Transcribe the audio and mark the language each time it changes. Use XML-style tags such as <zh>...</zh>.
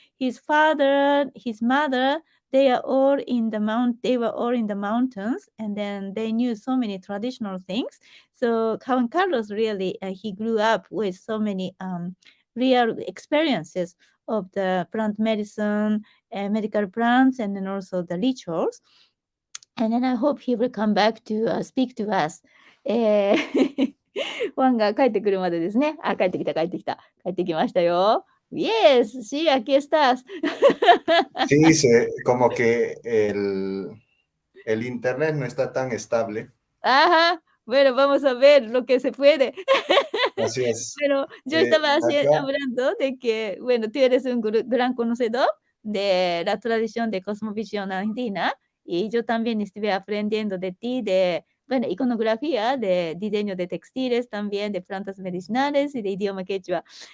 <en>His father, his mother, they are all in the they were all in the mountains, and then they knew so many traditional things. So Juan Carlos really he grew up with so many real experiences of the plant medicine, medical plants, and then also the rituals. And then I hope he will come back to speak to us.</en> <ja>ファンが帰ってくるまでですね。あ、帰ってきた、帰ってきた。帰ってきましたよ。Yes,</ja> <es>sí, aquí estás. Sí, como que el internet no está tan estable. Ajá, bueno, vamos a ver lo que se puede. Así es. Pero yo estaba Acá, hablando de que, bueno, tú eres un gran conocedor de la tradición de cosmovisión argentina y yo también estuve aprendiendo de ti de, bueno, iconografía, de diseño de textiles también, de plantas medicinales y de idioma quechua.</es>